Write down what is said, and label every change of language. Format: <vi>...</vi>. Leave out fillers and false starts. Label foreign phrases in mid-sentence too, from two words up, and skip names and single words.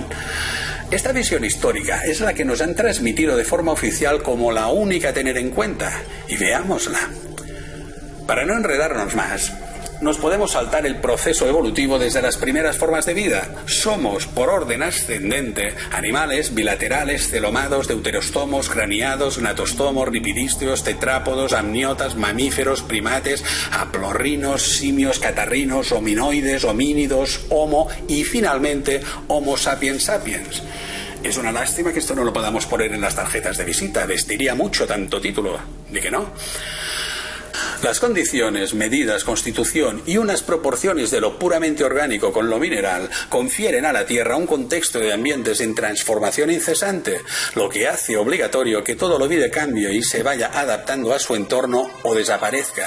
<es>Esta visión histórica es la que nos han transmitido de forma oficial como la única a tener en cuenta. Y veámosla. Para no enredarnos más, nos podemos saltar el proceso evolutivo desde las primeras formas de vida. Somos, por orden ascendente, animales bilaterales, celomados, deuterostomos, craneados, gnatostomos, ripidísteos, tetrápodos, amniotas, mamíferos, primates, haplorrinos, simios, catarrinos, hominoides, homínidos, homo y finalmente Homo sapiens sapiens. Es una lástima que esto no lo podamos poner en las tarjetas de visita. Vestiría mucho tanto título. ¿De que no? Las condiciones, medidas, constitución y unas proporciones de lo puramente orgánico con lo mineral confieren a la Tierra un contexto de ambientes en transformación incesante, lo que hace obligatorio que todo lo vida cambie y se vaya adaptando a su entorno o desaparezca.</es>